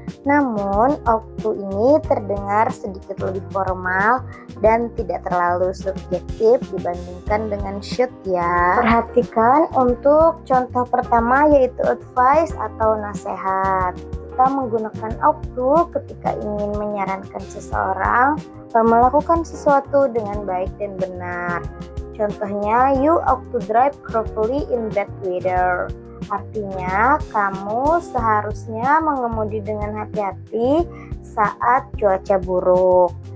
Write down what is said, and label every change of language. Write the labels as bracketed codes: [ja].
[id] Namun, ought to ini terdengar sedikit lebih formal dan tidak terlalu subjektif dibandingkan dengan should ya. Perhatikan untuk contoh pertama yaitu advice atau nasihat. Kita menggunakan ought to ketika ingin menyarankan seseorang melakukan sesuatu dengan baik dan benar. [en] Contohnya, you ought to drive carefully in bad weather. [id] Artinya, kamu seharusnya mengemudi dengan hati-hati saat cuaca buruk.